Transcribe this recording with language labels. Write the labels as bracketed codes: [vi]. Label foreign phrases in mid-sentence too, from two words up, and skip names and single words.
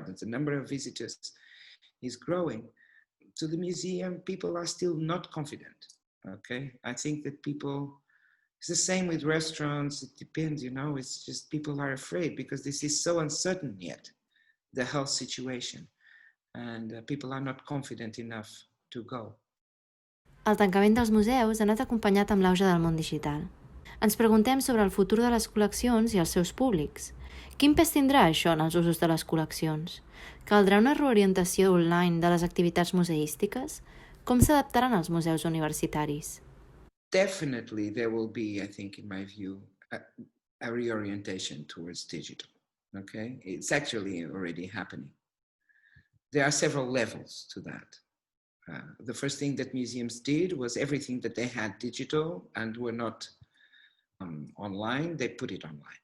[en] The number of visitors is growing. To the museum, people are still not confident, okay? I think that people, it's the same with restaurants, it depends, it's just people are afraid because this is so uncertain yet, the health situation, and people are not confident enough to go. [ca] El tancament dels museus ha anat acompanyat amb l'auge del món digital. Ens preguntem sobre el futur de les col·leccions i els seus públics. Quin pes tindrà això en els usos de les col·leccions? Caldrà una reorientació online de les activitats museístiques? Com s'adaptaran els museus universitaris? [en] Definitely there will be, I think, in my view, a reorientation towards digital, okay? It's actually already happening. There are several levels to that. The first thing that museums did was everything that they had digital and were not online, they put it online.